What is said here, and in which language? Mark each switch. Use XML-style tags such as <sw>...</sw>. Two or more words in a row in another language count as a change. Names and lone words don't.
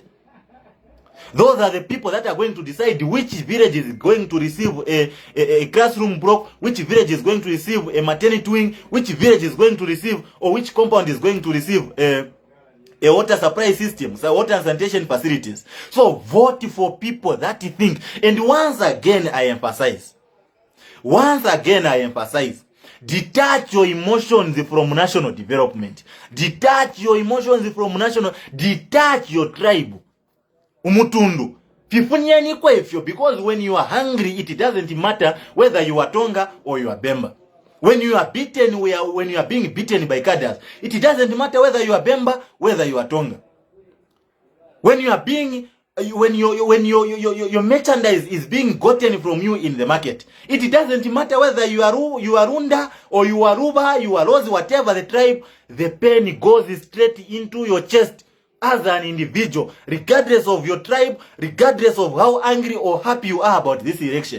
<en>Those are the people that are going to decide which village is going to receive a classroom block, which village is going to receive a maternity wing, which village is going to receive, or which compound is going to receive a water supply system, so water and sanitation facilities. So vote for people that think. And once again, I emphasize, detach your emotions from national development. Detach your emotions from detach your tribe. Umutundu.</en> <bem>Fifunyani kwa ifyo,</bem> <en>because when you are hungry, it doesn't matter whether you are Tonga or you are Bemba. When you are beaten, when you are being beaten by cadres, it doesn't matter whether you are Bemba, whether you are Tonga. When you are being when your merchandise is being gotten from you in the market, it doesn't matter whether you are Runda or you are Ruba, you are Rose, whatever the tribe, the pain goes straight into your chest as an individual, regardless of your tribe, regardless of how angry or happy you are about this election.</en>